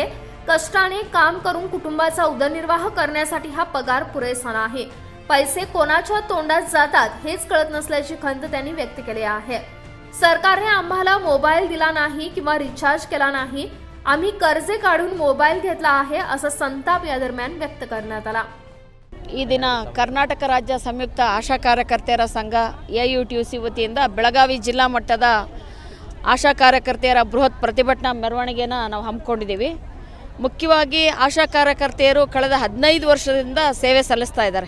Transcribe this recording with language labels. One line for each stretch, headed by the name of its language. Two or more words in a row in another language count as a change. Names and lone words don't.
Marathi: कष्टाने काम करून कुटुंबाचा उदरनिर्वाह करण्यासाठी हा पगार पुरेसा नाही। पैसे कोणाच्या तोंडात जातात हेच कळत नसल्याची खंत त्यांनी व्यक्त केली आहे। सरकारने आम्हाला मोबाईल दिला नाही किंवा रिचार्ज केला नाही। आम्ही कर्जे काढून मोबाईल घेतला आहे असा संताप या दरम्यान व्यक्त करण्यात आला।
Kannada: ಈ ದಿನ ಕರ್ನಾಟಕ ರಾಜ್ಯ ಸಂಯುಕ್ತ ಆಶಾ ಕಾರ್ಯಕರ್ತೆಯರ ಸಂಘ AUTUC ವತಿಯಿಂದ ಬೆಳಗಾವಿ ಜಿಲ್ಲಾ ಮಟ್ಟದ ಆಶಾ ಕಾರ್ಯಕರ್ತೆಯರ ಬೃಹತ್ ಪ್ರತಿಭಟನಾ ಮೆರವಣಿಗೆನ ನಾವು ಹಮ್ಮಿಕೊಂಡಿದ್ದೀವಿ। ಮುಖ್ಯವಾಗಿ ಆಶಾ ಕಾರ್ಯಕರ್ತೆಯರು ಕಳೆದ 15 ವರ್ಷದಿಂದ ಸೇವೆ ಸಲ್ಲಿಸ್ತಾ ಇದ್ದಾರೆ।